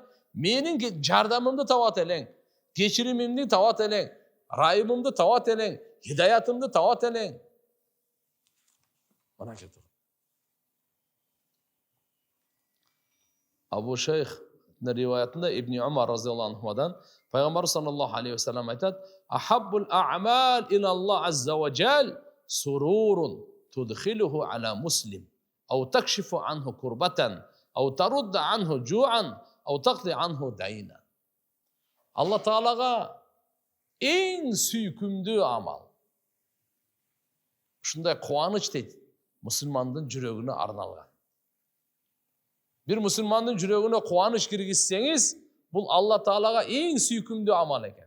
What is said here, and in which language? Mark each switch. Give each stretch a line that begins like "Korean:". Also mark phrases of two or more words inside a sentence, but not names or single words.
Kyrgyz: Менин жардамымды табат элең, кечиримимди табат элең, райымымды табат элең, хидаятымды табат элең. Мына кетип. Абу Шейх риваятында Ибн Умар разияллаху анхудан пайгамбар
Arabic: صلى الله عليه وسلم
Kyrgyz: айтат:
Arabic: "أحب الأعمال إلى الله عز وجل سرور تدخله على مسلم أو تكشف عنه كربة أو تطرد عنه جوعا أو تقضي عنه دينا."
Kyrgyz: Алла Таалага эң сүйкүмдүү амал. Ушундай кубаныч дейт, мусулмандын жүрөгүнө арналган. Бир мусулмандын жүрөгүнө кубаныч киргизсеңиз, бул Алла Таалага эң сүйкүмдүү амал экен.